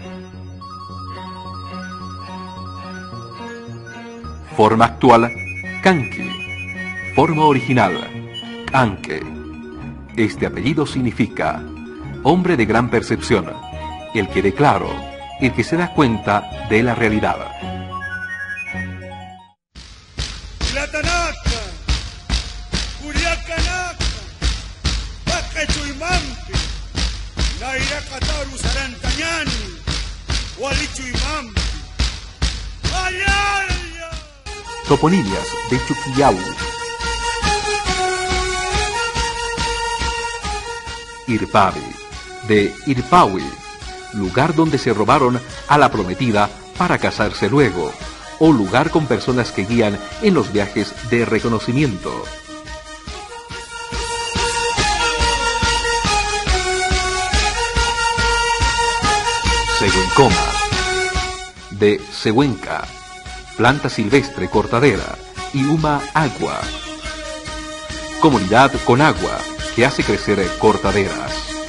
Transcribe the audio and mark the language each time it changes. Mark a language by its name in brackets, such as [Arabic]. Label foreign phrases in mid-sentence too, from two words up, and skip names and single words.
[Spanish] Forma actual, Kanki. Forma original, Kanke. Este apellido significa hombre de gran percepción, el que ve claro, el que se da cuenta de la realidad. [Aymara] Tlatanaka, Curiacanaka, Pacachuimampi, Nairacataru Sarantañani, Hualichuimampi, ¡Ayaya! [Spanish] Toponimias de Chuquillau. Irpavi, de Irpawi, lugar donde se robaron a la prometida para casarse luego, o lugar con personas que guían en los viajes de reconocimiento. Seguencoma, de Seguenca, planta silvestre cortadera, y Uma agua, comunidad con agua que hace crecer cortaderas.